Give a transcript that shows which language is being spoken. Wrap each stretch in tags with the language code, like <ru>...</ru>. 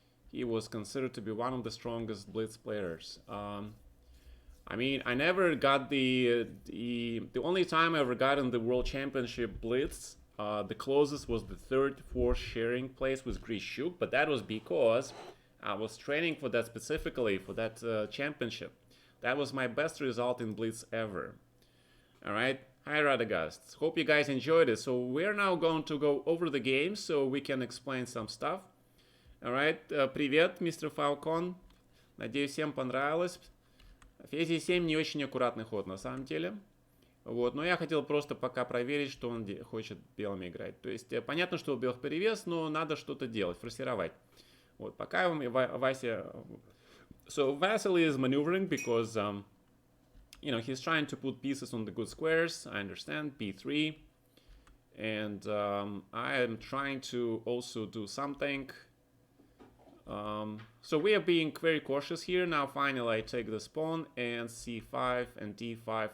<en>He was considered to be one of the strongest Blitz players. I mean, I never got the only time I ever got in the World Championship Blitz, the closest was the 3rd, 4th sharing place with Grishuk, but that was because I was training for that specifically, for that championship. That was my best result in Blitz ever. Alright, hi Radagast. Hope you guys enjoyed it. So we're now going to go over the game so we can explain some stuff. Alright,</en> <ru>привет, мистер Falcon. Надеюсь, всем понравилось. Фези 7 не очень аккуратный ход на самом деле. Вот, но я хотел просто пока проверить, что он хочет белыми играть. То есть понятно, что у белых перевес, но надо что-то делать, форсировать. Вот, пока Вася...</ru> <en>So Vasily is maneuvering because, you know, he's trying to put pieces on the good squares. I understand, b3. And I am trying to also do something. So we are being very cautious here. Now finally I take this pawn and c5 and d5.</en>